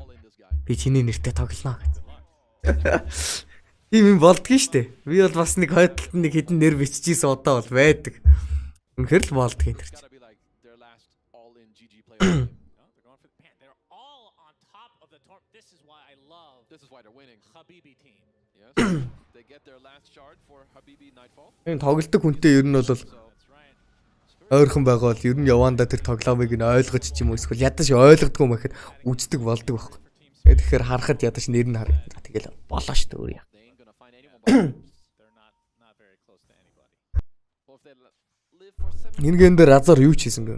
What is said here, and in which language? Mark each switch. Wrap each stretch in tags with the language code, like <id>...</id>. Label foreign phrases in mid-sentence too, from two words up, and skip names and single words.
<mn>Би чиний нэртэй тоглоно гэсэн. Тийм юм болдгийн штэ. Би бол бас нэг хойдолд нэг хідэн нэр биччихсэн удаа бол байдаг. Үнэхээр л болдгийн нэр.</mn> <en>This is why I love. This is why they're winning. Habibi team. Yes. They get their last shard for Habibi Nightfall.</en> <mn>Энэ тоглолтог хүнтэй ер нь бол ойрхон байгаа бол ер нь явандаа тэр тоглоомыг нь ойлгож ч юм уу эсвэл ядаж ойлгодгүй юм гэхэд үздэг болдог байхгүй. Тэгэхээр харахад ядаж нэр нь харагдана. Тэгэл болоо шүү дээ өөр яа. Энэ гейм дээр Разор юу ч хийсэн гэв.</mn>